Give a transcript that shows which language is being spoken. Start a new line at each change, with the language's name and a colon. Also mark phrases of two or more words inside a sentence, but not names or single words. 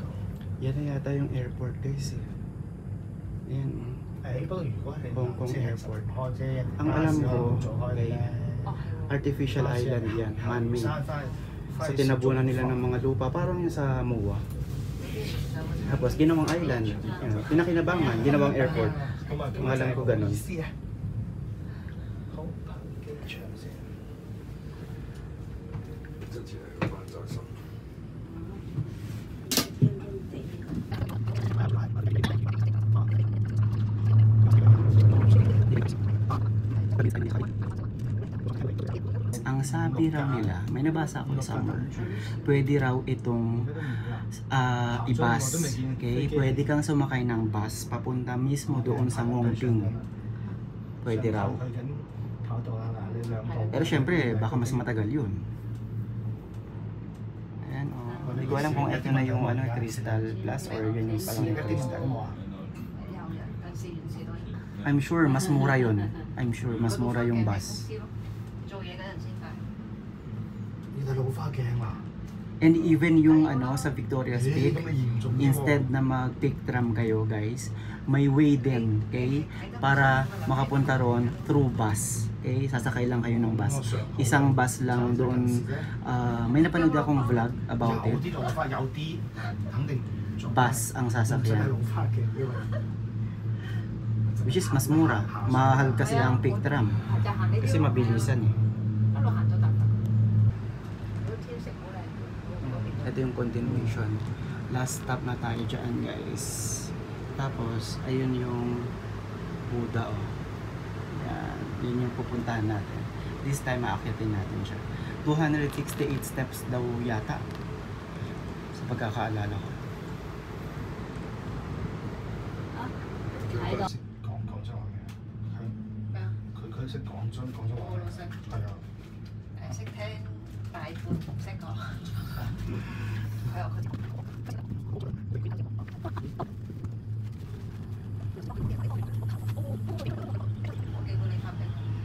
Filipino: Yan na yata yung airport guys eh. Ayan.
Cantonese: 不過如果係 Hong Kong 即係 Airport 開啫，
Filipino: Ang alam ko,
Cantonese: 做開咧。
English: Artificial island
Filipino: yan, man-made. So tinabunan nila ng mga lupa, parang yung sa MOA. Tapos ginawang island, pinakinabangan, ginawang airport. Ang alam ko ganun.
Cantonese: 好，機場先。自己人玩在手。
Filipino: Ang sabi raw nila, may nabasa ako sa summer, pwede raw itong i-bus. Okay? Pwede kang sumakay ng bus papunta mismo doon sa Ngongping. Pwede raw. Pero syempre, baka mas matagal yun. Ayan, oh. Hindi ko alam kung ito na yung ano, Crystal Plus or yun yung palang Crystal.
English: I'm sure
Filipino: mas mura yun.
English: I'm sure
Filipino: mas mura yung bus.
Cantonese: 做嘢嗰陣先帶。呢度老花鏡啊！
English: And even
Filipino: yung ano sa Victoria's Peak,
Cantonese: 咁咪嚴重啲喎
Filipino: instead na mag-pick tram kayo guys, may way din, okay? Para makapunta ron
English: through bus.
Filipino: Okay? Sasakay lang kayo ng bus. Isang bus lang doon. May napanood akong
English: vlog about
Cantonese: 有
Filipino: it.
Cantonese: 啲老花有啲肯定嚴重。
Filipino: Bus ang
Cantonese: 真係
Filipino: sasakyan.
Cantonese: 老花鏡，因為
English: Which is
Filipino: mas mura. Mahal kasi ang pick tram.
Cantonese: 就行呢啲。
Filipino: Kasi mabilisan eh.
Cantonese: 一路行都得㗎。嗰天色好靚。
Filipino: Ito yung continuation.
English: Last stop
Filipino: na tayo dyan guys. Tapos, ayun yung Buddha oh. Yan. Yun yung pupuntahan natin.
English: This time,
Filipino: aakyatin natin siya. 268 steps daw yata. Sa pagkakaalala ko.
Cantonese: 喺度。講廣州話嘅，咩啊？佢識講廣州話嘅，我老識，係啊，識聽大半唔識講。係啊，佢。我寄過你發俾我。